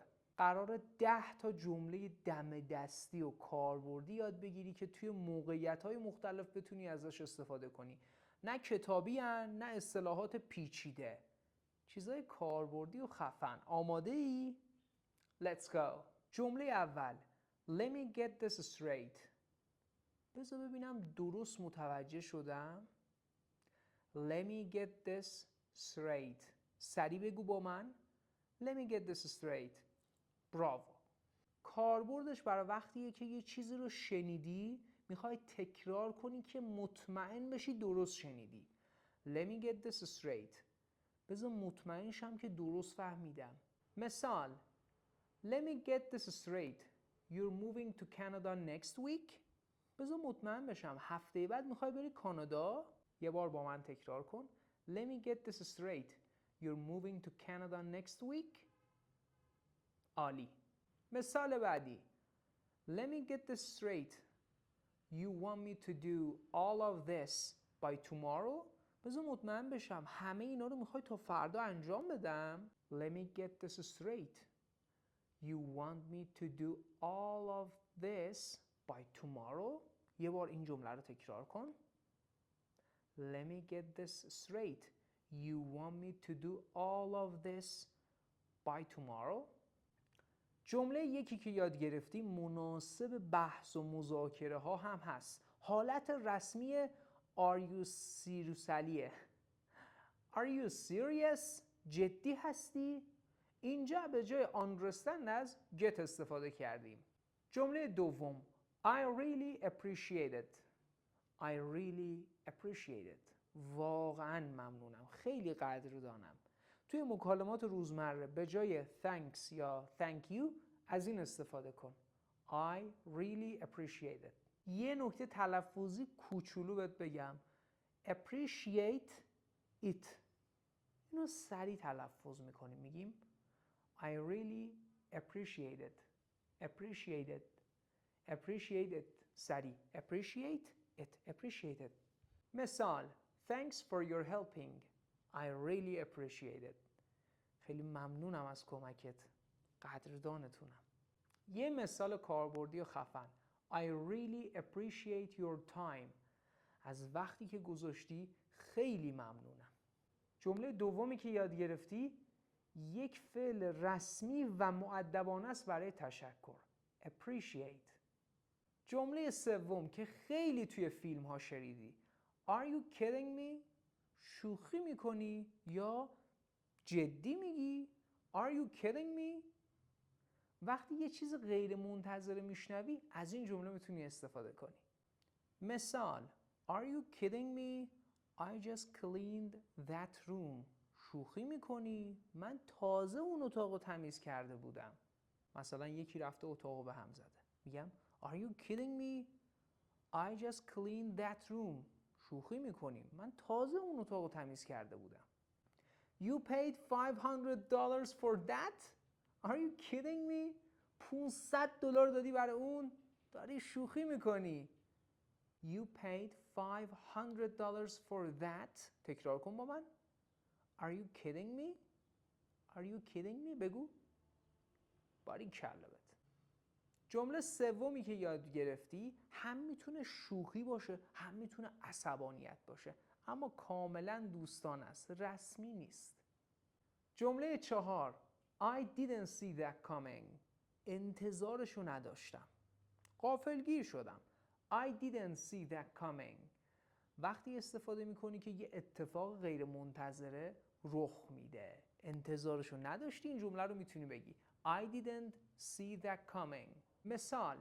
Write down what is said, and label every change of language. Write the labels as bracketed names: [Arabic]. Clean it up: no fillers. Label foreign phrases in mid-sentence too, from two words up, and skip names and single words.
[Persian] قراره 10 تا جمله دم دستی و کاربردی یاد بگیری که توی موقعیت‌های مختلف بتونی ازش استفاده کنی. نه کتابی هن، نه اصطلاحات پیچیده. چیزای کاربردی و خفن. آماده ای؟ [English] Let's go. [Persian] جمله اول. [English] Let me get this straight. [Persian] بذار ببینم درست متوجه شدم. [English] Let me get this straight. [Persian] سریع بگو با من. [English] Let me get this straight. [Persian] براو. کاربردش برای وقتیه که یه چیزی رو شنیدی میخوای تکرار کنی که مطمئن بشی درست شنیدی. [English] Let me get this straight. [Persian] بذار مطمئن شم که درست فهمیدم. مثال. [English] Let me get this straight. You're moving to Canada next week? [Persian] بذار مطمئن بشم هفته بعد میخوای بری کانادا؟ یه بار با من تکرار کن. [English] Let me get this straight. You're moving to Canada next week? [Persian] عالی. مثال بعدی. [English] Let me get this straight. You want me to do all of this by tomorrow? [Persian] بذار مطمئن بشم همه اینا رو میخوای تا فردا انجام بدم. [English] Let me get this straight. You want me to do all of this by tomorrow? [Persian] یه بار این جمله رو تکرار کن. [English] Let me get this straight. You want me to do all of this by tomorrow? [Persian] جمله یکی که یاد گرفتی مناسب بحث و مذاکره ها هم هست. حالت رسمی [English] Are you seriously؟ Are you serious؟ [Persian] جدی هستی؟ اینجا به جای understand از get استفاده کردیم. جمله دوم. [English] I really appreciate it. I really appreciate it. [Persian] واقعا ممنونم. خیلی قدردانم. توی مکالمات روزمره به جای thanks یا [English] thank you [Persian] از این استفاده کن. [English] I really appreciate it. [Persian] یه نکته تلفظی کوچولو بهت بگم. [English] appreciate it. [Persian] اینو سریع تلفظ میکنیم. [English] میگیم I really appreciate it. Appreciate it. Appreciate it. سریع. Appreciate it. Appreciate it. مثال. Thanks for your helping. I really appreciate it. [Persian] خیلی ممنونم از کمکت. قدردانتونم. یه مثال کاربردی و خفن. [English] I really appreciate your time. [Persian] از وقتی که گذاشتی خیلی ممنونم. جمله دومی که یاد گرفتی یک فعل رسمی و مؤدبانه است برای تشکر. Appreciate. جمله سوم که خیلی توی فیلم ها شنیدی. [English] Are you kidding me؟ [Persian] شوخی میکنی یا جدی میگی؟ [English] Are you kidding me؟ [Persian] وقتی یه چیز غیر منتظره میشنوی از این جمله میتونی استفاده کنی. مثال. [English] Are you kidding me؟ I just cleaned that room. [Persian] شوخی میکنی؟ من تازه اون اتاقو تمیز کرده بودم. مثلا یکی رفته اتاقو به هم زده. [English] میگم Are you kidding me؟ I just cleaned that room. [Persian] شوخی میکنیم. من تازه اون اتاقو تمیز کرده بودم. [English] You paid $500 for that؟ Are you kidding me؟ $500 [Persian] دادی برای اون؟ داری شوخی میکنی. [English] You paid $500 for that. [Persian] تکرار کن با من. [English] Are you kidding me؟ Are you kidding me؟ بگو. [Persian] باریکلا بهت. جمله سومی که یاد گرفتی هم میتونه شوخی باشه هم میتونه عصبانیت باشه اما کاملا دوستانه است. رسمی نیست. جمله چهار. [English] I didn't see that coming. [Persian] انتظارشو نداشتم. غافلگیر شدم. [English] I didn't see that coming. [Persian] وقتی استفاده میکنی که یه اتفاق غیر منتظره رخ میده. انتظارشو نداشتی این جمله رو میتونی بگی. [English] I didn't see that coming. مثال.